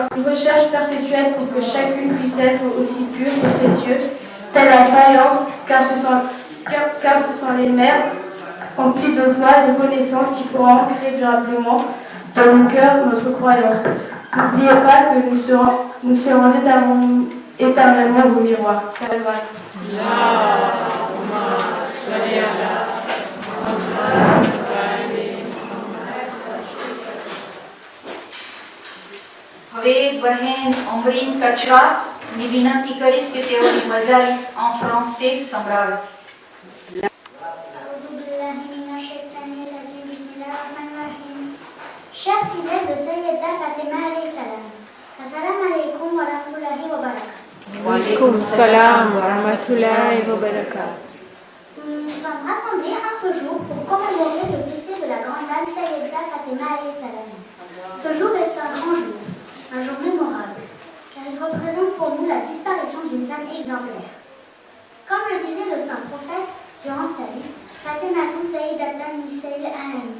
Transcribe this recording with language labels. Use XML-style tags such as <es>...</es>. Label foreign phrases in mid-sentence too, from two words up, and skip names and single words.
<fr>Une recherche perpétuelle pour que chacune puisse être aussi pure et précieuse, telle la faïence, car ce sont les mères remplies de foi et de connaissances qui pourront ancrer durablement dans nos cœurs notre croyance. N'oubliez pas que nous serons éternellement vos miroirs. Salvat.</fr> <gu>હવે બહેન અમરીન કચરા ની વિનંતી કરીશ કે તેઓની મજાલીસ</gu> <fr>en français</fr> <gu>સંભળાવે.</gu> <fr>Chers fidèles de</fr> <ar>Sayyida Fatima عليه السلام، السلام عليكم ورحمة الله وبركاته. وعليكم السلام ورحمة الله وبركاته.</ar> <fr>Nous nous sommes rassemblés en ce jour pour commémorer le décès de la grande dame Sayyida Fatima</fr> <ar>عليه السلام.</ar> <fr>Ce jour est un grand jour, un jour mémorable, car il représente pour nous la disparition d'une femme exemplaire. Comme le disait le saint prophète durant sa vie, Fatima</fr> <ar>سيدة نساء العالمين.</ar>